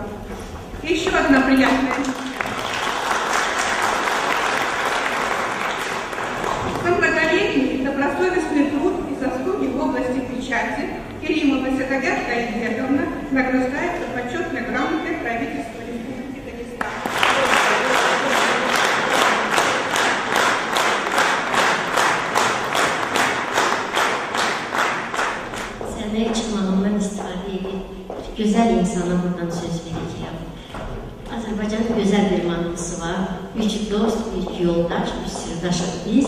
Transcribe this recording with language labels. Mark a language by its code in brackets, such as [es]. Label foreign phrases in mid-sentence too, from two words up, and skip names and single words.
[ru] И еще одна приятная вещь. Многолетний и добросовестный труд и заслуги в области печати Керимова Садаят Каидбековна награждается почетной грамотой правительства Республики Дагестан. [az] Sənəyə çıxmağımdan istifadə edib, gözəl insana buradan söz verəcəyəm. Azərbaycanın gözəl bir mahnısı var. Üç dost, bir yoldaş, bir sirdaşıq biz.